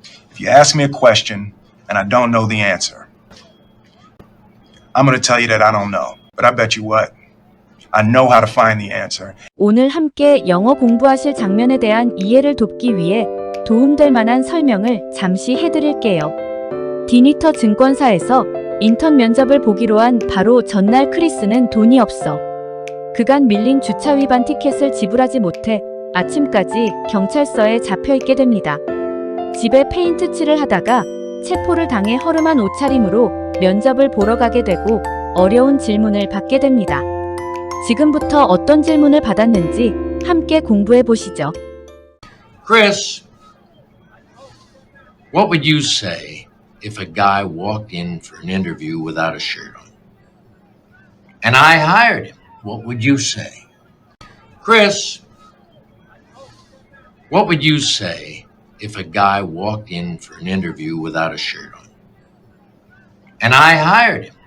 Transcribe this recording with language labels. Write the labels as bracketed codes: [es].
[en] If you ask me a question and I don't know the answer, I'm going to tell you that I don't know. But I bet you what? I know how to find the answer. [ko] 오늘 함께 영어 공부하실 장면에 대한 이해를 돕기 위해 도움될 만한 설명을 잠시 해드릴게요. 디니터 증권사에서 인턴 면접을 보기로 한 바로 전날 크리스는 돈이 없어. 그간 밀린 주차 위반 티켓을 지불하지 못해 아침까지 경찰서에 잡혀있게 됩니다. 집에 페인트 칠을 하다가 체포를 당해 허름한 옷차림으로 면접을 보러 가게 되고 어려운 질문을 받게 됩니다. 지금부터 어떤 질문을 받았는지 함께 공부해 보시죠. [en] Chris, what would you say if a guy walked in for an interview without a shirt on? And I hired him. What would you say? Chris, what would you say if a guy walked in for an interview without a shirt on? And I hired him.